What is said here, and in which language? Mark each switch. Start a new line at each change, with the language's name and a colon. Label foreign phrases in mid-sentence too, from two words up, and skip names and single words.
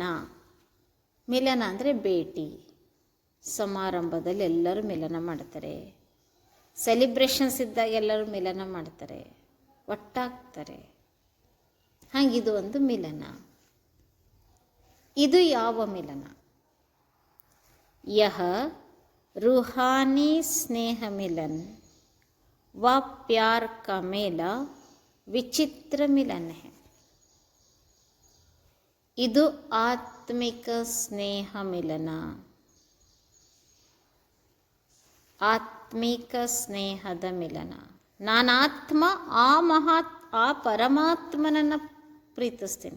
Kannada: ಮಿಲನ ಅಂದರೆ ಭೇಟಿ. ಸಮಾರಂಭದಲ್ಲಿ ಎಲ್ಲರೂ ಮಿಲನ ಮಾಡ್ತಾರೆ, ಸೆಲಿಬ್ರೇಷನ್ಸ್ ಇದ್ದಾಗ ಎಲ್ಲರೂ ಮಿಲನ ಮಾಡ್ತಾರೆ, ಒಟ್ಟಾಗ್ತಾರೆ. ಹಾಗಿದು ಒಂದು ಮಿಲನ. ಇದು ಯಾವ ಮಿಲನ?
Hindi: यह रूहानी स्नेह मिलन व प्यार का मेला विचित्र मिलन है.
Kannada: ಇದು ಆತ್ಮಿಕ ಸ್ನೇಹ ಮಿಲನ. ಆತ್ಮಿಕ ಸ್ನೇಹದ ಮಿಲನ. ನಾನಾತ್ಮ ಆ ಪರಮಾತ್ಮನನ್ನು ಪ್ರೀತಿಸ್ತೀನಿ.